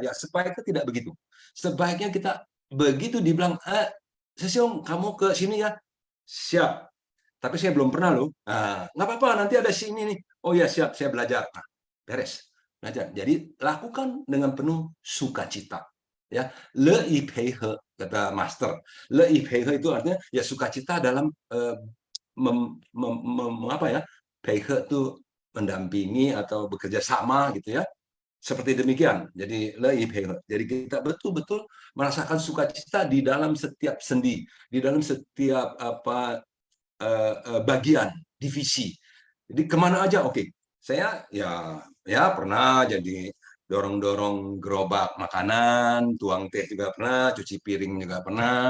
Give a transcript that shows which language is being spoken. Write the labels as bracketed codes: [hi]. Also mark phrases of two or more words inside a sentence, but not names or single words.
[id] Ya, sebaiknya tidak begitu. Sebaiknya kita begitu dibilang, Siung kamu ke sini ya, siap. Tapi saya belum pernah loh. Nggak apa-apa, nanti ada sini nih. Oh ya siap, saya belajar. Nah, beres. Belajar. Jadi lakukan dengan penuh sukacita. Ya, [zh] 乐意配合, [id] kata master. [zh] 乐意配合 [id] itu artinya ya sukacita dalam [zh] 配合 [id] itu mendampingi atau bekerja sama gitu ya. [zh] Seperti demikian. Jadi le i pei he. [id] Jadi kita betul-betul merasakan sukacita di dalam setiap sendi, di dalam setiap bagian divisi. Jadi kemana aja oke. Saya ya pernah jadi dorong-dorong gerobak makanan, tuang teh juga pernah, cuci piring juga pernah.